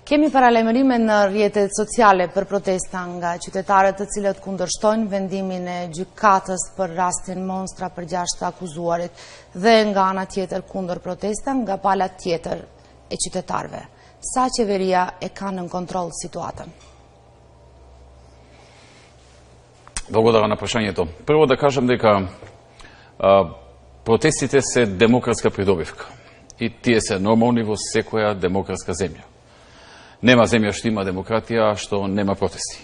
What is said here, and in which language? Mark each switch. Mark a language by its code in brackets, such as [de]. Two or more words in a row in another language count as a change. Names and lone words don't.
[sq] Kemi paralajmërime në rrjetet sociale për protesta nga qytetarët të cilët kundërshtojnë vendimin e gjykatës për rastin Monstra për 6 akuzuarit dhe nga ana tjetër kundër protesta nga pala tjetër e qytetarëve. Sa qeveria e ka në kontroll situatën? [mk] Благодарам на прашањето. Прво да кажам дека протестите се демократска придобивка и тие се нормални во секоја демократска земја. Нема земја што има демократија, што нема протести.